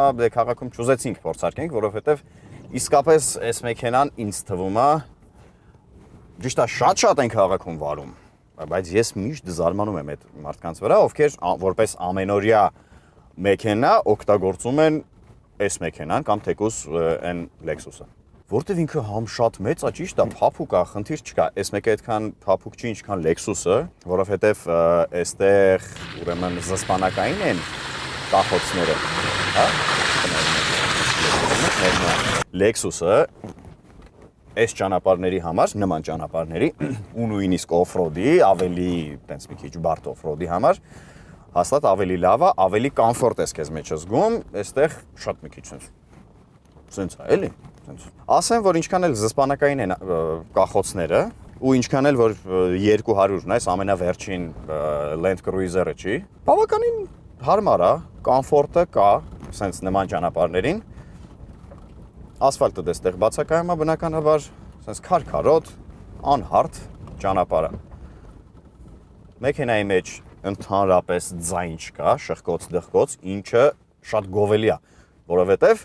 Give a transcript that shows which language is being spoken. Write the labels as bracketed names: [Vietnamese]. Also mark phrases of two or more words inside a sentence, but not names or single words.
[Armenian] քաղաքում չուզեցինք փորձարկենք, որովհետև իսկապես այս մեքենան ինձ թվում է, ճիշտ է շատ են քաղաքում վարում, բայց ես միշտ զարմանում եմ այդ մարդկանց վրա, ովքեր որպես ամենօրյա մեքենա օգտագործում են այս մեքենան կամ թեկուզ այն Lexus-ը։ Որտեվ ինքը համ շատ մեծ է, ճիշտ է, փափուկ է, խնդիր չկա, այս մեկը այդքան փափուկ չի, ինչքան Lexus-ը, որովհետև այստեղ ուրեմն զսպանակային են կախոցները, Lexus-ը այս ճանապարհների համար, նման ճանապարհների, ու նույնիսկ off-road-ի, ավելի տենց մի քիչ բարդ off-road-ի համար, հաստատ ավելի լավ է, ավելի կոմֆորտ ես քեզ մեջ զգում, այստեղ շատ մի քիչ սենց է, էլի։ Ասեմ, որ ինչքան էլ զսպանակային են կախոցները, ու ինչքան էլ որ 200-ն այս ամենավերջին Land Cruiser-ը չի, բավականին հարմար է, կոմֆորտը կա, սենց նման ճանապարհներին, ասֆալտը դեստեղ բացակայում է բնականաբար, սենց քարքարոտ, անհարթ ճանապարհ է։ Մեքենայի մեջ ընդհանրապես ձայն չկա, շխկոց-դխկոց, ինչը շատ գովելի է, որովհետև